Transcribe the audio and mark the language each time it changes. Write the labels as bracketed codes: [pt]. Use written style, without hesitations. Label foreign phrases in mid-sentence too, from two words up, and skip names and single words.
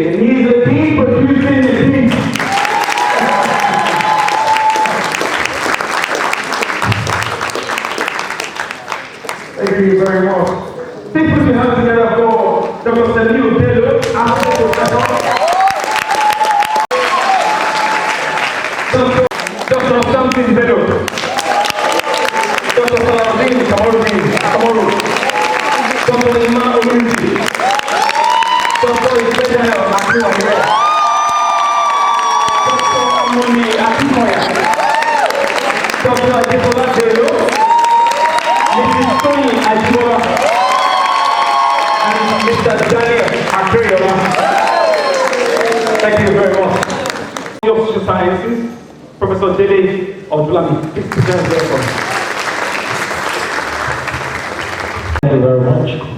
[en] And he's the Dean producing the Dean. Thank you very much. Please put your hands together for Dr. Samuel Bello, Associate Professor. Dr. Samson Bello. Dr. Saladin Kamaru. Dr. Ima Olunji. Dr. Isabel Akiwamire. Dr. Amoni Akimoya. Dr. Adekola Bello. Mrs. Tony Ajibola. And Mr. Daniel Akriola. Thank you very much. Of Social Sciences, Professor Dele Odulami. Please present the record. Thank you very much.